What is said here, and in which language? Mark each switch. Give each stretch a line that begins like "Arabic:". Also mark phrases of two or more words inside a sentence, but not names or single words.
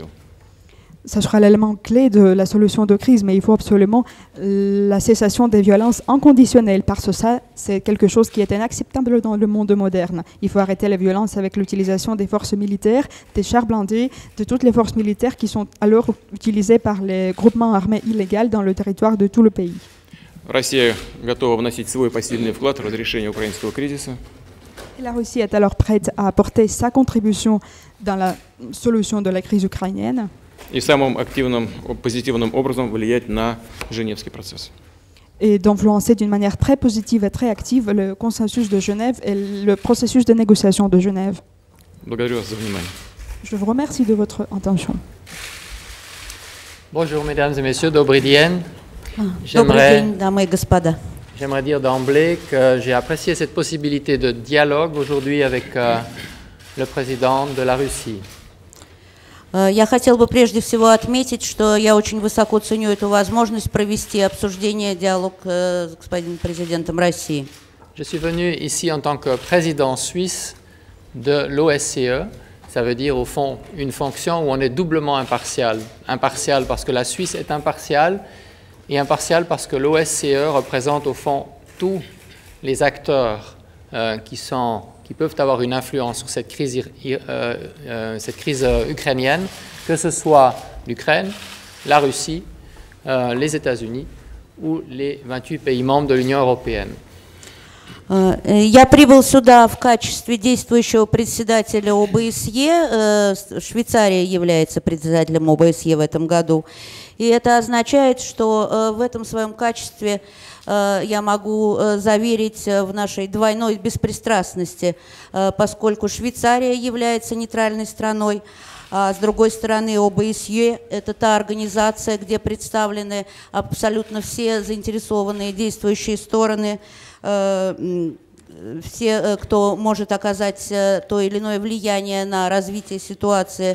French: Ça sera l'élément clé de la solution de crise, mais il faut absolument la cessation des violences inconditionnelles, parce que ça, c'est quelque chose qui est inacceptable dans le monde moderne. Il faut arrêter les violences avec l'utilisation des forces militaires, des chars blindés, de toutes les forces militaires qui sont alors utilisées par les groupements armés illégaux dans le territoire de tout le pays.
Russian: Россия готова вносить свой посильный вклад в разрешение украинского кризиса.
French: Et la Russie est alors prête à apporter sa contribution dans la solution de la crise ukrainienne.
Russian: И самым активным, позитивным образом влиять на Женевский процесс.
French: Et d'influencer d'une manière très positive et très active le consensus de Genève et le processus de négociation de Genève.
Russian: Благодарю вас за внимание.
French: Je vous remercie de votre attention. Bonjour mesdames et messieurs,
Russian: добрый день. Добрый день, дамы и господа.
French: J'aimerais dire d'emblée que j'ai apprécié cette possibilité de dialogue aujourd'hui avec le président de la Russie.
Russian: Я хотел бы прежде всего отметить, что я очень высоко ценю эту возможность провести обсуждение, диалог с господином президентом России.
French: Je suis venu ici en tant que président suisse de l'OSCE. Ça veut dire au fond une fonction où on est doublement impartial. Impartial parce que la Suisse est impartiale et impartial parce que l'OSCE représente au fond tous les acteurs qui peuvent avoir une influence sur cette crise ukrainienne, que ce soit l'Ukraine, la Russie, les États-Unis ou les 28 pays membres de l'Union européenne.
Russian: Я прибыл сюда в качестве действующего председателя ОБСЕ. Швейцария является председателем ОБСЕ в этом году. И это означает, что в этом своем качестве я могу заверить в нашей двойной беспристрастности, поскольку Швейцария является нейтральной страной, а с другой стороны ОБСЕ – это та организация, где представлены абсолютно все заинтересованные действующие стороны, все, кто может оказать то или иное влияние на развитие ситуации.